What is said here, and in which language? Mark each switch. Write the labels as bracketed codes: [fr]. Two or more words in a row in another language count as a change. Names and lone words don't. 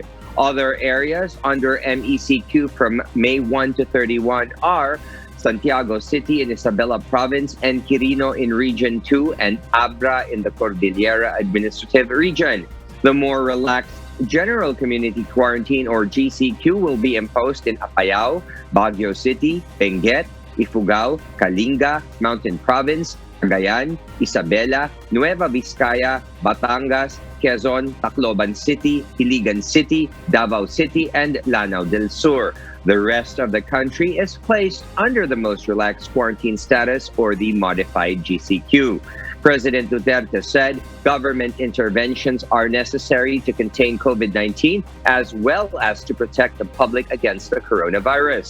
[en] Other areas under MECQ from May 1 to 31 are Santiago City in Isabela Province and Quirino in Region 2 and Abra in the Cordillera Administrative Region. The more relaxed General Community Quarantine or GCQ will be imposed in Apayao, Baguio City, Benguet, Ifugao, Kalinga, Mountain Province, Cagayan, Isabela, Nueva Vizcaya, Batangas, Quezon, Tacloban City, Iligan City, Davao City, and Lanao del Sur. The rest of the country is placed under the most relaxed quarantine status or the modified GCQ. President Duterte said government interventions are necessary to contain COVID-19 as well as to protect the public against the coronavirus.